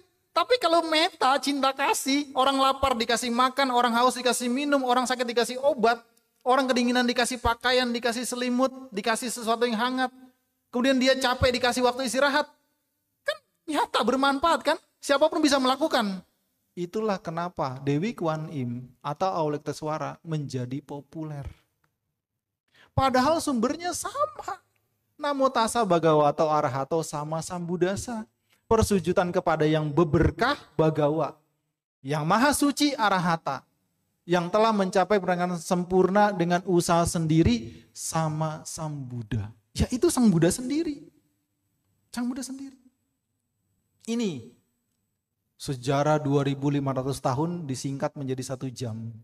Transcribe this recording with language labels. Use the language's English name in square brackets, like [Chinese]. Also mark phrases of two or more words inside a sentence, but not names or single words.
[Indonesian] Tapi kalau meta, cinta kasih, orang lapar dikasih makan, orang haus dikasih minum, orang sakit dikasih obat, orang kedinginan dikasih pakaian, dikasih selimut, dikasih sesuatu yang hangat. Kemudian dia capek dikasih waktu istirahat. Kan nyata bermanfaat kan? Siapapun bisa melakukan. Itulah kenapa Dewi Kuan Im atau Avalokitesvara menjadi populer. Padahal sumbernya sama. [Pali] Namo tassa bhagavato arahato sama sambuddhasa. [Indonesian] Persujudan kepada yang beberkah bagawa. Yang maha suci arahata. Yang telah mencapai penerangan sempurna dengan usaha sendiri sama Sang Buddha. Ya itu Sang Buddha sendiri. Sang Buddha sendiri. Ini sejarah 2500 tahun disingkat menjadi 1 jam.